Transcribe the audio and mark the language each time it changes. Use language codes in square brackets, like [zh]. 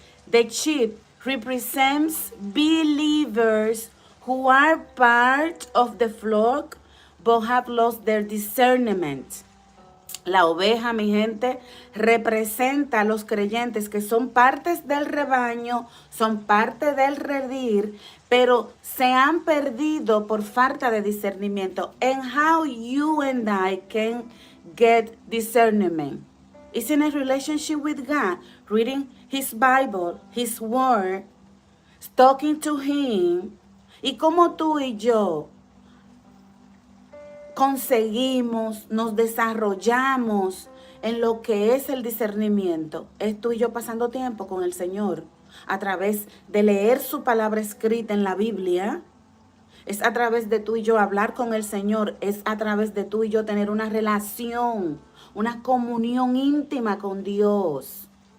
[en] The sheep represents believers who are part of the flock but have lost their discernment. [es] La oveja, mi gente, representa a los creyentes que son partes del rebaño, son parte del redil, pero se han perdido por falta de discernimiento. [en] And how you and I can get discernment is in a relationship with God, reading His Bible, His Word, talking to Him. [es] Y como tú y yo conseguimos, nos desarrollamos en lo que es el discernimiento, es tú y yo pasando tiempo con el Señor a través de leer su palabra escrita en la Biblia, es a través de tú y yo hablar con el Señor, es a través de tú y yo tener una relación, una comunión íntima con Dios.